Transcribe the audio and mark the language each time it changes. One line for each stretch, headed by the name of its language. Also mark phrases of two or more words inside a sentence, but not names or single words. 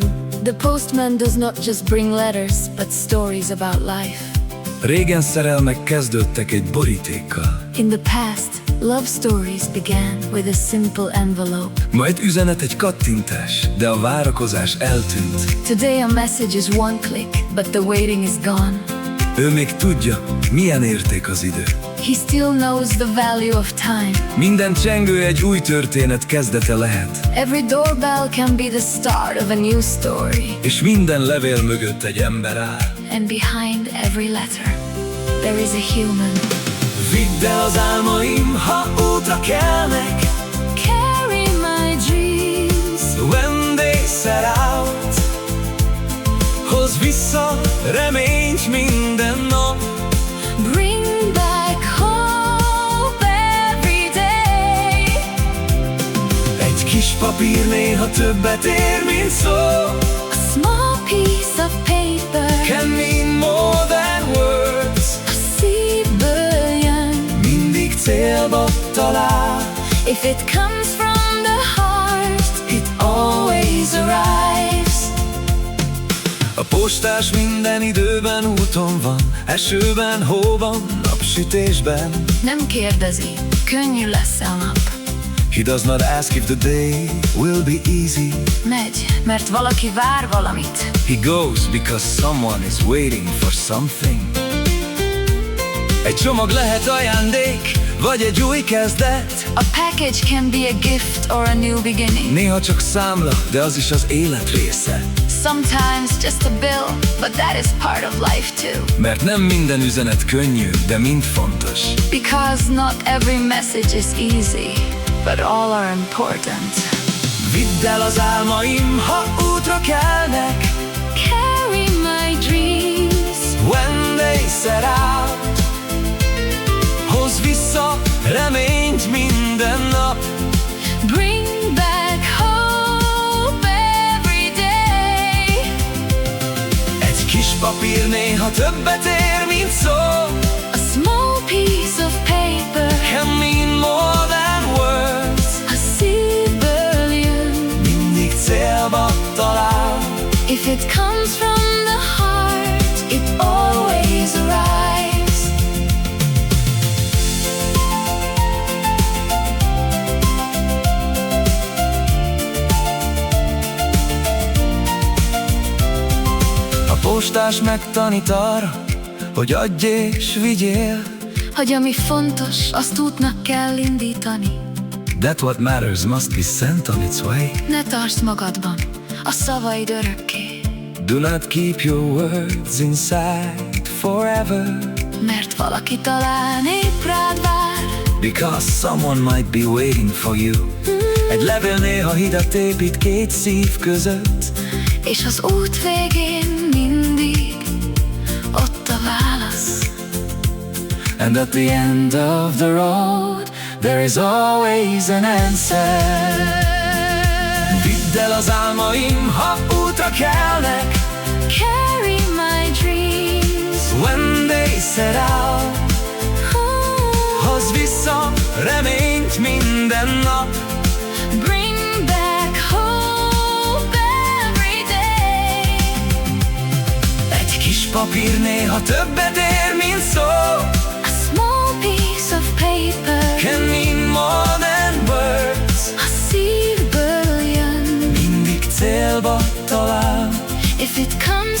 English: The postman does not just bring letters, but stories about life.
Hungarian: Régen szerelmek kezdődtek egy borítékkal.
English: In the past, love stories began with a simple envelope.
Hungarian: Ma egy üzenet egy kattintás, de a várakozás eltűnt.
English: Today a message is one click, but the waiting is gone.
Hungarian: Ő még tudja, milyen érték az idő.
English: He still knows the value of time.
Hungarian: Minden csengő egy új történet kezdete lehet.
English: Every doorbell can be the start of a new story.
Hungarian: És minden levél mögött egy ember áll.
English: And behind every letter, there is a human.
Hungarian: Vidd el az álmaim, ha útra kelnek.
English: Carry my dreams. When they set out.
Hungarian: Hozz vissza reményt minden nap.
English: Bring back hope every day.
Hungarian: Egy kis papír néha többet ér, mint szó.
English: A small piece of paper Can mean more than words.
Hungarian: a szívből jön. Mindig célba talál.
English: If it comes from the heart, it always arrives.
Hungarian: A postás minden időben úton van. Esőben, hóban, napsütésben. Nem kérdezi, könnyű lesz a nap.
English: He does not ask if the day will be easy.
Hungarian: Megy, mert valaki vár valamit.
English: He goes because someone is waiting for something.
Hungarian: Egy csomag lehet ajándék, vagy egy új kezdet.
English: A package can be a gift or a new beginning.
Hungarian: Néha csak számla, de az is az élet része.
English: Sometimes just a bill, but that is part of life too.
Hungarian: Mert nem minden üzenet könnyű, de mind fontos.
English: Because not every message is easy, but all are important.
Hungarian: Vidd el az álmaim, ha útra kelnek.
English: Carry my dreams. When they set out.
Hungarian: Hozz vissza reményt minden nap.
English: Bring back hope every day.
Hungarian: Egy kis papír néha többet ér, mint szó.
English: A small piece of paper Can mean more than words.
Hungarian: a szívből jön. Mindig célba talál.
English: If it comes from the heart, it always arrives.
Hungarian: A postás megtanít arra, hogy adj és vigyél. Hogy ami fontos, azt útnak kell indítani.
English: That what matters must be sent on its way.
Hungarian: Ne tartsd magadban a szavaid örökké,
English: Do not keep your words inside forever.
Hungarian: mert valaki talán épp rád vár.
English: Because someone might be waiting for you.
Hungarian: Egy levél néha hidat épít két szív között. És az út végén mindig ott a válasz.
English: And at the end of the road, there is always an answer.
Hungarian: Vidd el az álmaim, ha útra kelnek.
English: Carry my dreams. When they set out.
Hungarian: Hozz vissza reményt minden nap.
English: Bring back hope every day.
Hungarian: Egy kis papír néha többet ér, mint szó.
English: A small piece of paper Can mean more than words.
Hungarian: a szívből jön. Mindig célba talál.
English: If it comes